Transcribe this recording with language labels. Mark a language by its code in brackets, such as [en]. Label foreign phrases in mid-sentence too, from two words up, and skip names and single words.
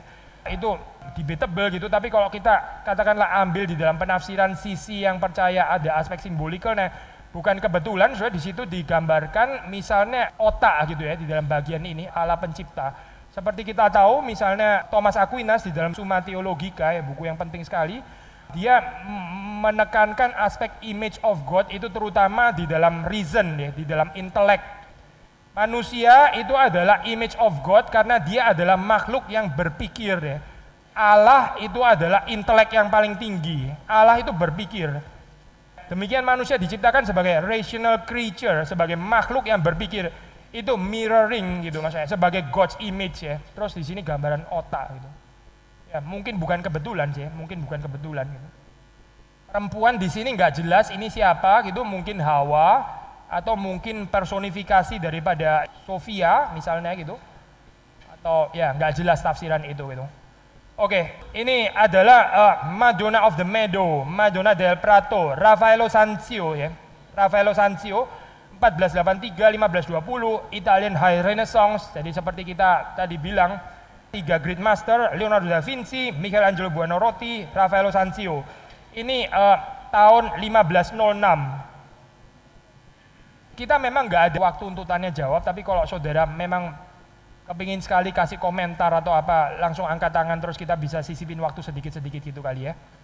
[id] Itu debatable gitu, tapi kalau kita katakanlah ambil di dalam penafsiran sisi yang percaya ada aspek simbolikal, nah bukan kebetulan sudah di situ digambarkan misalnya otak gitu ya di dalam bagian ini ala pencipta. Seperti kita tahu misalnya Thomas Aquinas di dalam Summa Theologica ya, buku yang penting sekali, dia menekankan aspek [en] image of God [id] itu terutama di dalam reason ya, di dalam intelek. Manusia itu adalah [en] image of God [id] karena dia adalah makhluk yang berpikir ya. Allah itu adalah intelek yang paling tinggi. Allah itu berpikir. Demikian manusia diciptakan sebagai [en] rational creature, [id] sebagai makhluk yang berpikir. Itu mirroring gitu maksudnya, sebagai [en] God's image [id] ya. Terus di sini gambaran otak gitu. Ya mungkin bukan kebetulan sih, mungkin bukan kebetulan gitu. Perempuan di sini nggak jelas ini siapa gitu, mungkin Hawa atau mungkin personifikasi daripada Sofia misalnya gitu. Atau ya nggak jelas tafsiran itu gitu. Oke, ini adalah Madonna of the Meadow, Madonna del Prato, Raffaello Sanzio ya. Raffaello Sanzio 1483, 1520, [en] Italian High Renaissance. [id] Jadi seperti kita tadi bilang, 3 [en] Great Master, [id] Leonardo da Vinci, Michelangelo Buonarroti, Raffaello Sanzio. Ini tahun 1506. Kita memang nggak ada waktu untuk tanya jawab, tapi kalau saudara memang kepingin sekali kasih komentar atau apa, langsung angkat tangan terus kita bisa sisipin waktu sedikit-sedikit gitu kali ya.